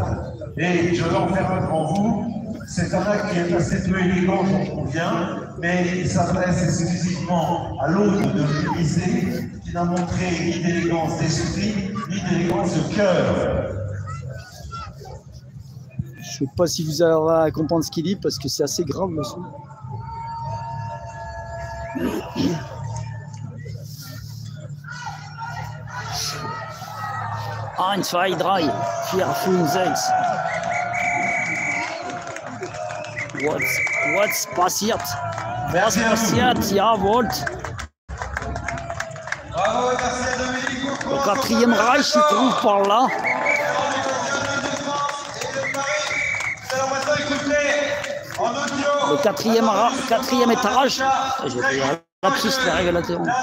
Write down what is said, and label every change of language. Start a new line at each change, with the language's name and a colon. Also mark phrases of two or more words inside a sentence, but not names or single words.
French: Et je vais en faire un devant vous. C'est un acte qui est assez peu élégant, j'en conviens, mais il s'adresse exclusivement à l'autre de l'Élysée, qui n'a montré ni d'élégance d'esprit, ni d'élégance de cœur. Je ne sais pas si vous arriverez à comprendre ce qu'il dit, parce que c'est assez grave le son.
German: Eins, zwei, drei, vier, fünf, sechs. What's passiert? Was passiert? Jawohl.
French: Le quatrième Reich se trouve par là. Le quatrième étage. J'ai fait un lapsus, les révélateurs.